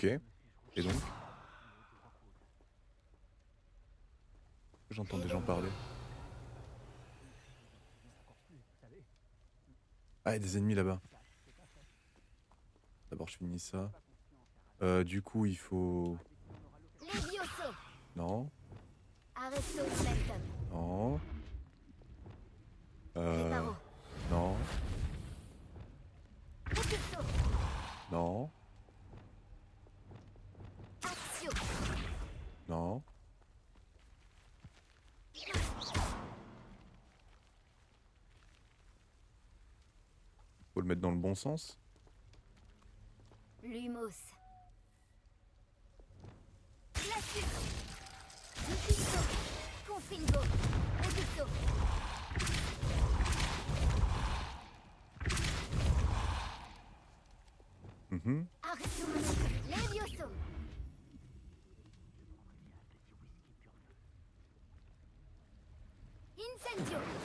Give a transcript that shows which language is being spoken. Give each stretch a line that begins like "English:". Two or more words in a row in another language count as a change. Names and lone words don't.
French: Et donc? J'entends des gens parler. Ah, il y a des ennemis là-bas. D'abord, je finis ça. Du coup, il faut... Levioso. Non. Arresto momentum. Non. Réparo. Non. Repulso. Non. Axio. Non. Faut le mettre dans le bon sens. Lumos. Glacius. Repulso. Confringo. Repulso. Mhm. Arresto momentum. Levioso. Incendio.